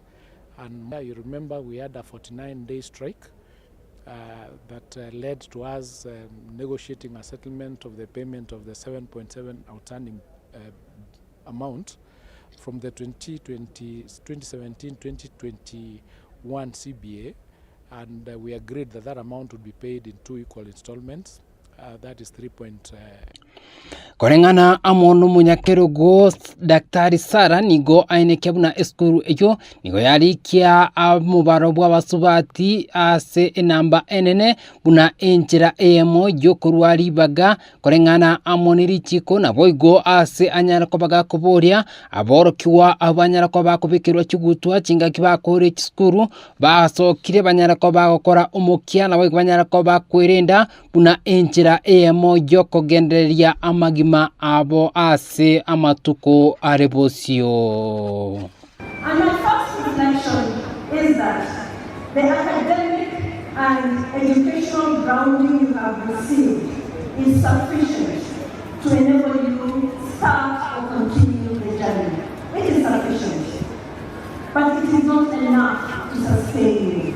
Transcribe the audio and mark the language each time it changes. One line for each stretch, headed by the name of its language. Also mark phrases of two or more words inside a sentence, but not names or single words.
English: And you remember we had a 49-day strike that led to us negotiating a settlement of the payment of the 7.7 outstanding amount from the 2017-2021 CBA, and we agreed that that amount would be paid in 2 equal installments. That is 3.
Gusii: Korengana amono munyakerugo Dr. Sarah nigo ainekebuna eskuru eyo nigo yarikia amubaro bw'abasubati ase enamba enene buna enjera emo yo kurwari baga korengana amoniri chiko nabo igo ase anyara kobaga kuboria aborokiwa abanyara koba kubikirwa kigutwa cinga kibakore kiskuru basokire banyara koba gukora umukia nabo banyara koba kwirenda buna enjera emo yo kogenderia amagima abo ase amatuko arebosio.
English: And my first reflection is that the academic and educational grounding you have received is sufficient to enable you to start or continue the journey. It is sufficient, but it is not enough to sustain you.